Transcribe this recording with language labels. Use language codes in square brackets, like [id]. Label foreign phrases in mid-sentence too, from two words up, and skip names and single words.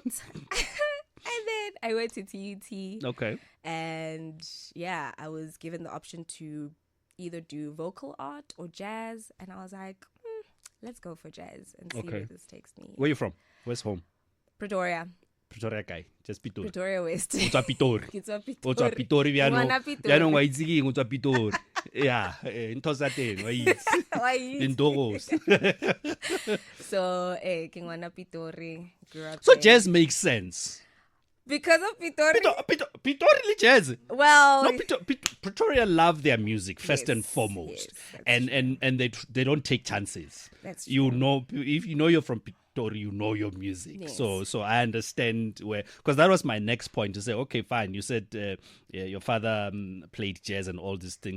[en] And then I went to TUT. Okay. And yeah, I was given the option to either do vocal art or jazz. And I was like, let's go for jazz and see where this takes me. Where are you from? Where's home? Pretoria. Pretoria guy, just Pitori. Pretoria West. [nso] O tswa Pitori. Ke tswa O tswa Pitori Ngwana Pitori. bjanong wa itse ke eng o tswa Pitori. Yeah, ntho tsa teng wa itse. Wa itse. Dintogos. So, ke ngwana Pitori. [en] Grew up So there. jazz makes sense. Because of Pitori. [nso] Pitori le jazz. [en] Well, No, Pretoria love their music first and Yes, foremost, yes, and they don't take chances. That's You know, if you know you're from Pitori, you know your music. Yes. So I understand where, because that was my next point to say. Okay, fine. You said yeah, your father played jazz and all these things.